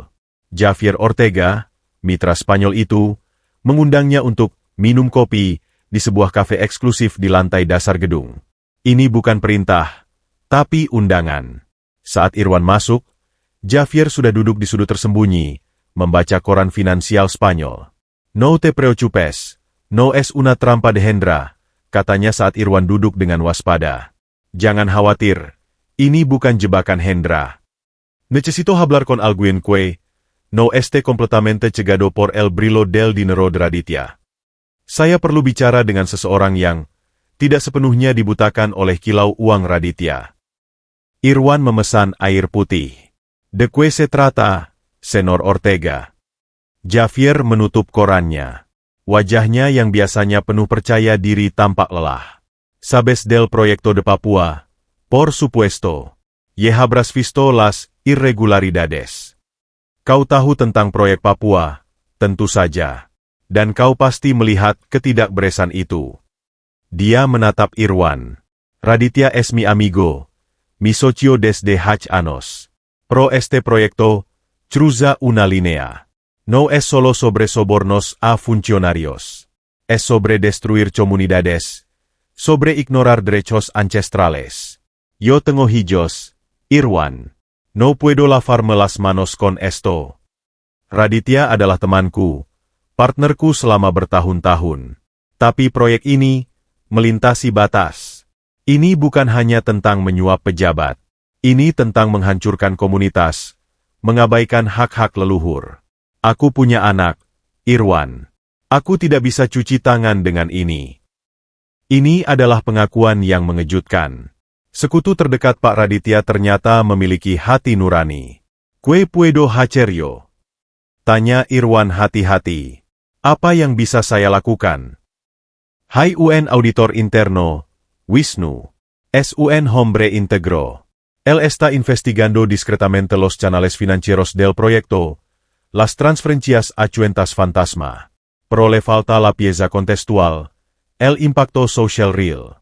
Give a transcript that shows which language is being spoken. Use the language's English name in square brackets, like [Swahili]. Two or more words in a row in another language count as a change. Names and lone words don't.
[Indonesian] Javier Ortega, mitra Spanyol itu, mengundangnya untuk minum kopi di sebuah kafe eksklusif di lantai dasar gedung. Ini bukan perintah, tapi undangan. Saat Irwan masuk, Javier sudah duduk di sudut tersembunyi, membaca koran finansial Spanyol. [Spanish] No te preocupes, no es una trampa de Hendra, katanya saat Irwan duduk dengan waspada. [Indonesian] Jangan khawatir. Ini bukan jebakan Hendra. [Spanish] Necesito hablar con alguien que no esté completamente cegado por el brillo del dinero de Raditya. [Indonesian] Saya perlu bicara dengan seseorang yang tidak sepenuhnya dibutakan oleh kilau uang Raditya. Irwan memesan air putih. [Spanish] De que se trata, Senor Ortega. [Indonesian] Javier menutup korannya. Wajahnya yang biasanya penuh percaya diri tampak lelah. [Spanish] Sabes del proyecto de Papua. Por supuesto, ya habrás visto las irregularidades. [Indonesian] Kau tahu tentang proyek Papua, tentu saja. Dan kau pasti melihat ketidakberesan itu. Dia menatap Irwan. [Spanish] Raditya es mi amigo, mi socio desde hace años. Pro este proyecto, cruza una línea. No es solo sobre sobornos a funcionarios. Es sobre destruir comunidades. Sobre ignorar derechos ancestrales. Yo tengo hijos, Irwan. No puedo lavarme las manos con esto. [Indonesian] Raditya adalah temanku, partnerku selama bertahun-tahun. Tapi proyek ini melintasi batas. Ini bukan hanya tentang menyuap pejabat. Ini tentang menghancurkan komunitas, mengabaikan hak-hak leluhur. Aku punya anak, Irwan. Aku tidak bisa cuci tangan dengan ini. Ini adalah pengakuan yang mengejutkan. Sekutu terdekat Pak Raditya ternyata memiliki hati nurani. [Spanish] ¿Qué puedo hacer yo? [Indonesian] Tanya Irwan hati-hati. Apa yang bisa saya lakukan? [Spanish] Hai UN Auditor Interno, Wisnu. Es un hombre íntegro. Él está investigando discretamente los canales financieros del proyecto, las transferencias a cuentas fantasma. Pero le falta la pieza contextual, el impacto social real.